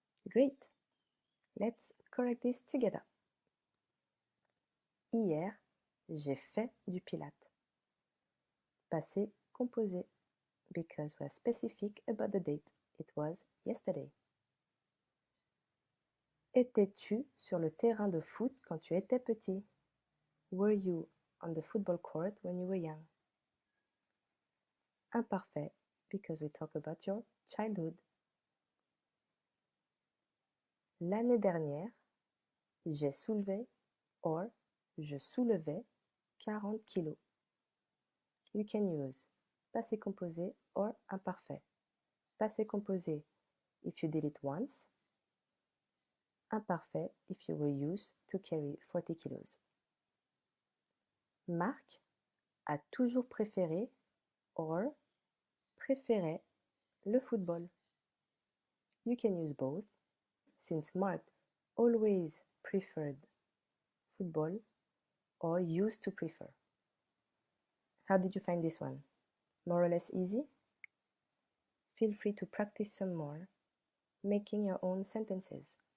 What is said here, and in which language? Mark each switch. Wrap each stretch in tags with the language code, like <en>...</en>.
<en>Great! Let's correct this together.</en> <fr>Hier, j'ai fait du pilates. Passé composé,</fr> <en>because we're specific about the date. It was yesterday.</en> <fr>Étais-tu sur le terrain de foot quand tu étais petit?</fr> <en>Were you on the football court when you were young? Imparfait, because we talk about your childhood.</en> <fr>L'année dernière, j'ai soulevé or je soulevais 40 kilos.</fr> <en>You can use passé composé or imparfait. Passé composé if you did it once. Imparfait if you were used to carry 40 kilos.</en> <fr>Marc a toujours préféré or préférait le football.</fr> <en>You can use both, since Mark always preferred football or used to prefer. How did you find this one? More or less easy? Feel free to practice some more, making your own sentences.</en>